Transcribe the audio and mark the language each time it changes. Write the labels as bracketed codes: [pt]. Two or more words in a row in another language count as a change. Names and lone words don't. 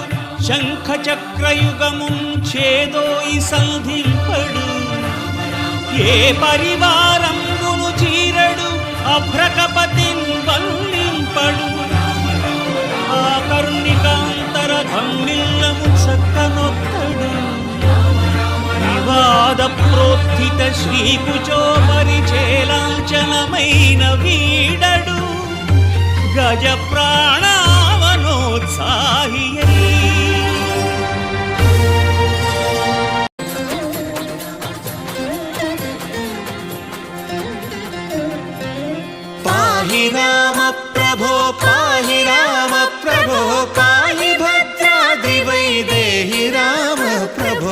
[te] శంఖ చక్రయుగము చేదోయి సంధింపడు ఏ పరివారంబును చీరడు అభ్రకపతిన్ వల్లింపడు ఆ కరుణికాంతర ధమ్మిల్లము చక్కనొక్కడు వివాద ప్రోత్థిత శ్రీకుచో పరిచేలాంఛనమైన వీడడు గజ ప్రాణావనోత్సాహియై [sa] पाहि राम प्रभो पाहि राम प्रभो पाहि भद्राद्रिवैदेहि राम प्रभो